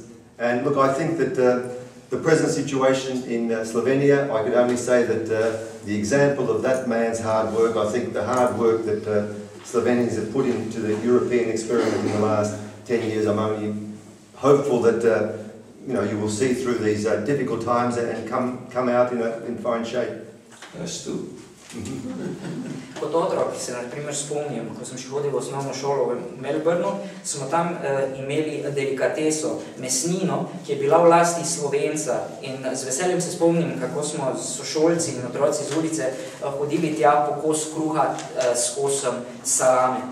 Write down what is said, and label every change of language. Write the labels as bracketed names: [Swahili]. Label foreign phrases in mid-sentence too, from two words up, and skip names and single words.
[English] And look, I think that the present situation in Slovenia, I could only say that the example of that man's hard work, I think the hard work that Slovenians have put into the European experiment in the last 10 years, I'm only hopeful that you know, you will see through these difficult times and come out in fine shape. That's true. [Slovenian] Kot otrok se na primer spomnim, ko sem še hodil v osnovno šolo v Melbournu, smo tam imeli delikateso, mesnino, ki je bila v lasti Slovenca, in z veseljem se spomnim, kako smo sošolci in otroci z ulice hodili tja po kos kruha s kosom salame.